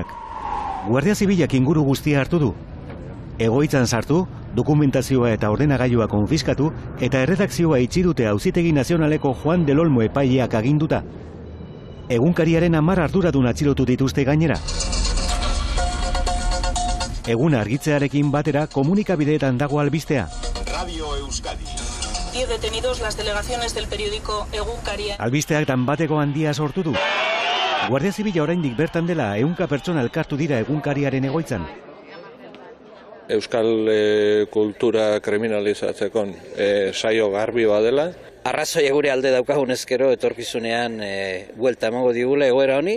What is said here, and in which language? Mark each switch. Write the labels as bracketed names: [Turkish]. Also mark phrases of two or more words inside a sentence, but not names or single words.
[Basque] Guardia Zibilak inguru guztia hartu du. Egoitzan sartu, dokumentazioa eta ordenagailua konfiskatu eta erredakzioa itxi dute Auzitegi Nazionaleko Juan del Olmo epaileak aginduta. Egunkariaren 10 arduradun atxilotu dituzte gainera. Egun argitzearekin batera komunikabideetan dago albistea. Radio Euskadi. [Spanish] 10 detenidos las delegaciones del periódico Egunkaria. [Basque] Albisteak danbateko handia sortu du. Guardia Zibila oraindik bertan dela 100 pertsona elkartu dira egunkariaren egoitzan. Euskal kultura kriminalizatzeko saio garbi badela. Arrazoia gure alde daukagun ezkero etorkizunean buelta emango digula egoera honi.